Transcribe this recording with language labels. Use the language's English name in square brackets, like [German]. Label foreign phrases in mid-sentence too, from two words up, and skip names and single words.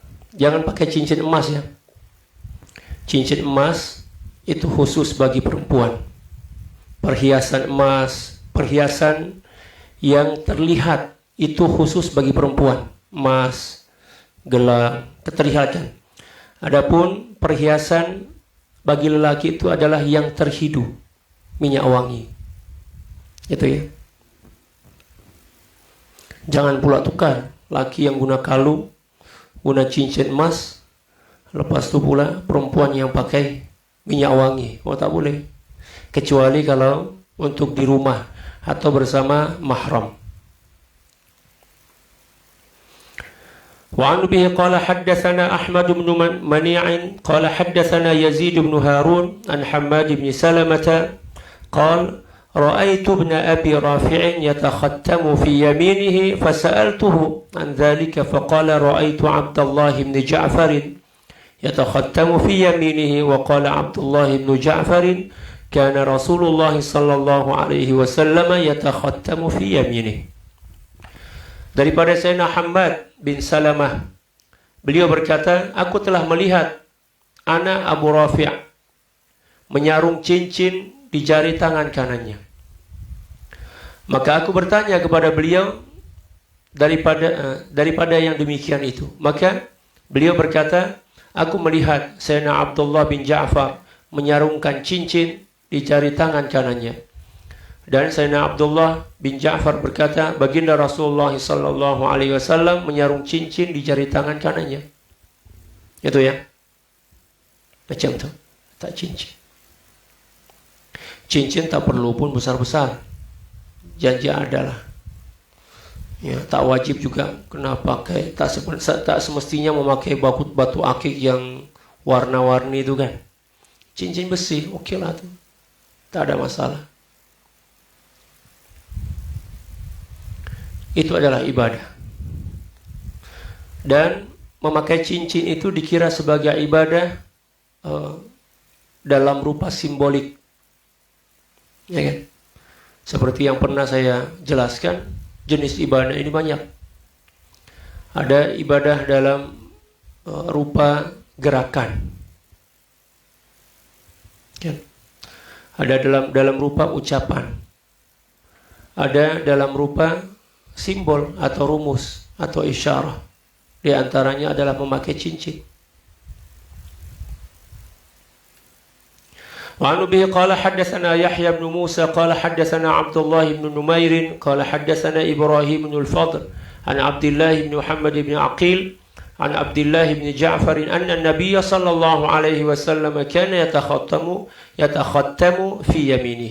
[Malay] Jangan pakai cincin emas ya. Cincin emas itu khusus bagi perempuan. Perhiasan emas, perhiasan yang terlihat itu khusus bagi perempuan. Emas, gelang, keterlihatan. Adapun perhiasan bagi lelaki itu adalah yang terhidu, minyak wangi. Itu ya. Jangan pula tukar. Laki yang guna kalung, guna cincin emas, lepas itu pula perempuan yang pakai minyak wangi. Oh, tak boleh. Kecuali kalau untuk di rumah atau bersama mahram. [Arabic] وعن به قال حدثنا أحمد بن منيع قال حدثنا يزيد بن هارون عن حماد بن سلمة قال رأيت ابن أبي رافع يتختم في يمينه فسألته عن ذلك فقال رأيت عبد الله بن جعفر يتختم في يمينه وقال عبد الله بن جعفر كان رسول الله صلى الله عليه وسلم يتختم في يمينه. [Malay] Daripada Sayyidina Hammad bin Salamah, beliau berkata, aku telah melihat anak Abu Rafi' menyarung cincin di jari tangan kanannya. Maka aku bertanya kepada beliau daripada yang demikian itu. Maka beliau berkata, aku melihat Sayyidina Abdullah bin Ja'far menyarungkan cincin di jari tangan kanannya. Dan Sayyidina Abdullah bin Ja'far berkata, baginda Rasulullah [Arabic] صلى الله عليه وسلم [Malay] menyarung cincin di jari tangan kanannya. Itu ya. Macam tu. Tak cincin. Cincin tak perlu pun besar-besar. Janji adalah. Ya, tak wajib juga kena pakai, tak semestinya memakai batu akik yang warna-warni itu kan. Cincin besi, okeylah tu. Tak ada masalah. Itu adalah ibadah. Dan memakai cincin itu dikira sebagai ibadah dalam rupa simbolik. Ya kan? Seperti yang pernah saya jelaskan, jenis ibadah ini banyak. Ada ibadah dalam rupa gerakan. Ya. Ada dalam rupa ucapan. Ada dalam rupa simbol atau rumus atau isyarah. Di antaranya adalah memakai cincin. [Arabic] وعن أبي قال حدثنا يحيى بن موسى قال حدثنا عبد الله بن نمير قال حدثنا إبراهيم بن الفضل عن عبد الله بن محمد بن عقيل عن عبد الله بن جعفر أن النبي صلى الله عليه وسلم كان يتختم في يمينه.